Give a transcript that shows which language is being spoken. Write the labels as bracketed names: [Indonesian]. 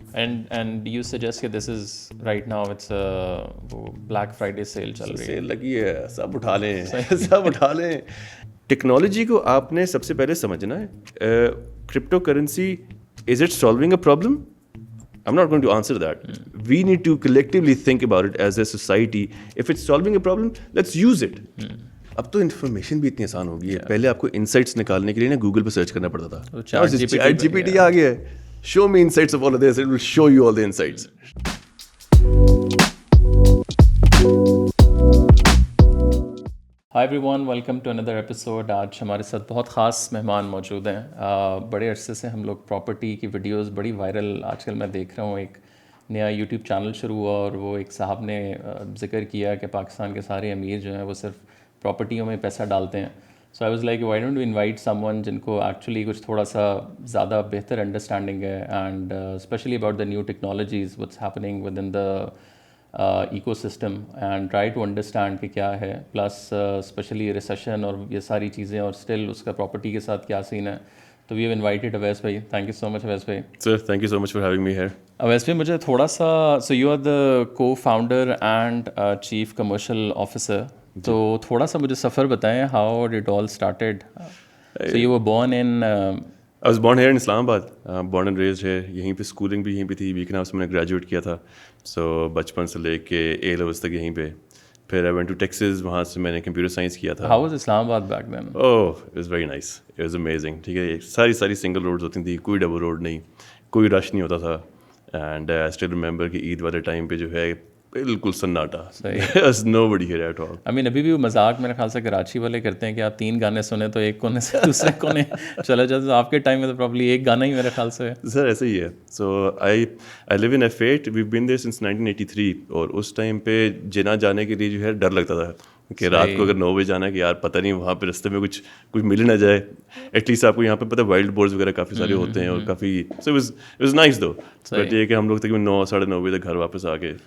[English] and you suggest کہ this is right now it's [Urdu] وہ black Friday cell چل رہی ہے, سیل لگی ہے, سب اٹھا لیں سب اٹھا لیں. ٹیکنالوجی کو آپ نے سب سے پہلے سمجھنا ہے. [English] Crypto currency, is it solving a problem? I'm not going to answer that. We need to collectively think about it as a society. If it's solving a problem, let's use it. [Urdu] اب تو information بھی اتنی آسان ہو گئی ہے. پہلے آپ کو انسائٹس نکالنے کے لیے نا گوگل پہ سرچ کرنا پڑتا تھا. [English] ChatGPT [Urdu] آ گیا ہے, [English] show me insights of all of this, it will show you all the insights. Hi everyone, welcome to اندر episode. [Urdu] آج ہمارے ساتھ بہت خاص مہمان موجود ہیں. بڑے عرصے سے ہم لوگ پراپرٹی کی ویڈیوز بڑی وائرل آج کل میں دیکھ رہا ہوں. ایک نیا یوٹیوب چینل شروع ہوا اور وہ ایک صاحب نے ذکر کیا کہ پاکستان کے سارے امیر جو ہیں وہ صرف پراپرٹیوں میں پیسہ ڈالتے ہیں. [English] so I was like why don't you invite someone [Urdu] جن کو ایکچولی کچھ تھوڑا سا زیادہ بہتر انڈرسٹینڈنگ ہے, [English] and especially about the new technologies what's happening with in the ecosystem, and try to understand [Urdu] کہ کیا ہے, [English] plus especially recession [Urdu] اور یہ ساری چیزیں, اور اسٹل اس کا پراپرٹی کے ساتھ کیا سین ہے. [English] تو we have invited Awais بھائی. Thank you so much Awais بھائی. Sir thank you so much for having me here. Awais بھائی [Urdu] مجھے تھوڑا سا, [English] so you are the co founder and chief commercial officer, [Urdu] تو تھوڑا سا مجھے سفر بتائیں, [English] How ڈٹ آل started. So you were born in I was born here in Islam Abad, born and raised here. [Urdu] یہیں پہ اسکولنگ بھی یہیں پہ تھی. ویکن ہاؤس میں نے گریجویٹ کیا تھا. سو بچپن سے لے کے اے لیولس تک یہیں پہ. پھر [English] I went to Texas, [Urdu] وہاں سے میں نے کمپیوٹر سائنس کیا تھا. [English] How was Islam Abad back then? Oh, it was very nice. It was amazing. [Urdu] ٹھیک ہے, ساری سنگل روڈز ہوتی تھیں, کوئی ڈبل روڈ نہیں, کوئی رش نہیں ہوتا تھا. اینڈ [English] I still remember [Urdu] کہ عید والے ٹائم پہ جو ہے بالکل سناٹا. [English] There's nobody here at all. I mean [Urdu] ابھی بھی وہ مذاق میرے خیال سے کراچی والے کرتے ہیں کہ آپ 3 گانے سنیں تو ایک کونے سے دوسرے کونے چلے جاتے, تو آپ کے ٹائم میں تو پرابلی ایک گانا ہی میرے خیال سے. سر ایسا ہی ہے. [English] So I live in F8. We've been there since 1983. [Urdu] اور اس ٹائم پہ جنا جانے کے لیے جو ہے ڈر لگتا تھا کہ رات کو اگر 9 بجے جانا ہے کہ یار پتہ نہیں وہاں پہ رستے میں کچھ مل نہ جائے. ایٹ لیسٹ آپ کو یہاں پہ پتہ وائلڈ بورڈز وغیرہ کافی سارے ہوتے ہیں اور کافی. [English] So it was nice too. [Urdu] But یہ کہ ہم لوگ تقریباً 9 ساڑھے 9 بجے تک گھر واپس آ کے.